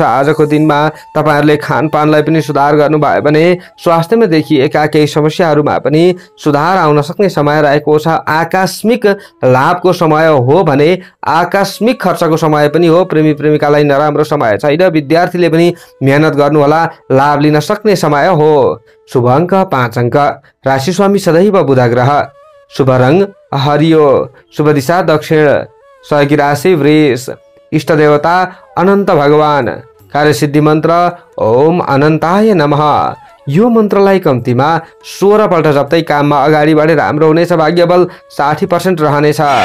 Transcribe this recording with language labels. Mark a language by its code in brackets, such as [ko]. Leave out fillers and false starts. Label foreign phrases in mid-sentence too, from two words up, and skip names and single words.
[ne] आजको दिनमा तपाईँहरूले खानपानलाई पनि सुधार गर्नुभयो भने स्वास्थ्यमा देखिएका केही समस्याहरूमा पनि सुधार आउन सक्ने समय रहेको छ। आकस्मिक लाभको समय हो भने आकस्मिक खर्चको समय पनि हो। प्रेमी प्रेमिकालाई नराम्रो समय छैन। विद्यार्थीले पनि मेहनत गर्नुहोला, लाभ लिन सक्ने समय हो। शुभ अङ्क 5 अङ्क। राशि स्वामी सदैव बुध ग्रह। शुभ रङ हरियो। शुभ दिशा दक्षिण। सहयोगी राशि वृष। इष्ट देवता अनन्त भगवान। कार्यसिद्धि मन्त्र [sa] ओम अनन्ताय नमः। [ne] यो मन्त्रलाई कम्तीमा 16 पल्ट जप्दै काममा अगाडि बढे राम्रो हुनेछ। भाग्यबल 60% रहनेछ।